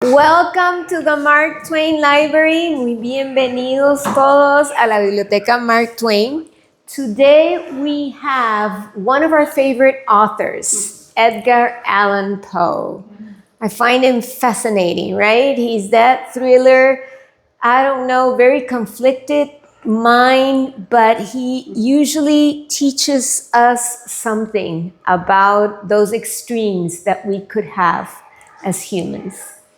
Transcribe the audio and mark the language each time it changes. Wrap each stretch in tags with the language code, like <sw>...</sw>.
<en>Welcome to the Mark Twain Library.</en> <es>Muy bienvenidos todos a la Biblioteca Mark Twain.</es> <en>Today we have one of our favorite authors, Edgar Allan Poe. I find him fascinating, right? He's that thriller, I don't know, very conflicted mind, but he usually teaches us something about those extremes that we could have as humans.</en>